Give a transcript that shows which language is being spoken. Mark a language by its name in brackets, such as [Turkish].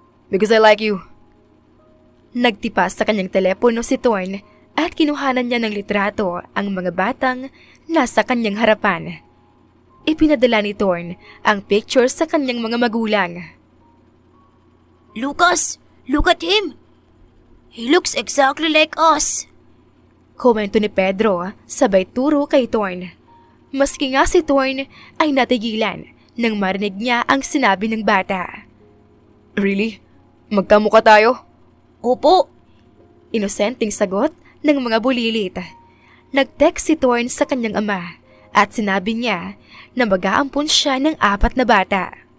[English] Because I like you. [Filipino] Nagtipas sa kanyang telepono si Thorn at kinuhanan niya ng litrato ang mga batang nasa kanyang harapan. Ipinadala ni Thorn ang picture sa kanyang mga magulang. [English] Lucas, look at him! He looks exactly like us. [Filipino] Komento ni Pedro sabay turo kay Thorn. Maski nga si Thorn ay natigilan nang marinig niya ang sinabi ng bata. [English] Really? [Filipino] Magkamukha tayo? Opo. Inosenteng sagot ng mga bulilit. Nag-text si Thorn sa kanyang ama at sinabi niya na mag-aampon siya ng 4 na bata.